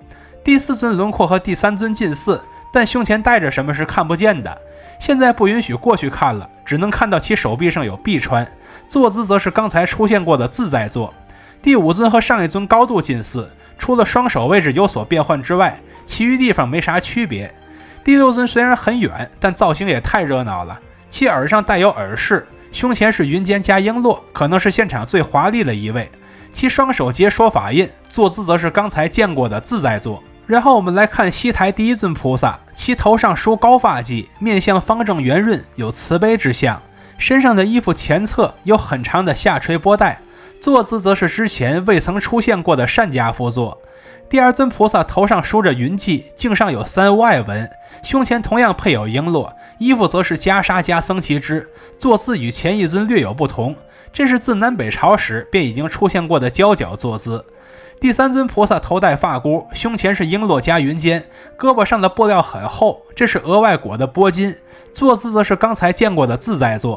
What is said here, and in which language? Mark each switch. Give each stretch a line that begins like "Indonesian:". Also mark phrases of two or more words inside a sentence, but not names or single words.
Chinese: 第4尊輪廓和第3尊近似，但胸前戴着什麼是看不見的，現在不允許過去看了，只能看到其手臂上有臂穿，坐姿则是剛才出現过的自在坐。第5尊和上一尊高度近似，除了双手位置有所变换之外，其余地方没啥区別。第6尊虽然很遠，但造型也太熱鬧了，其耳上帶有耳饰，胸前是雲肩加瓔珞，可能是现场最華麗的一位。其雙手結說法印，坐姿則是剛才見過的自在坐。然後我們來看西台第1尊菩薩，其頭上梳高髮髻，面相方正圓潤，有慈悲之相，身上的衣服前側有很長的下垂波帶，坐姿則是之前未曾出現過的善跏趺坐。第2尊菩薩頭上梳着雲髻，頸上有3烏愛紋，胸前同樣配有瓔珞，衣服則是袈裟加僧旗枝，坐姿与前1尊略有不同，這是自南北朝時便已經出現過的交角坐姿。第3尊菩薩頭戴髮箍，胸前是瓔珞加雲肩，胳膊上的布料很厚，這是額外裹的波巾，坐姿則是剛才見過的自在坐。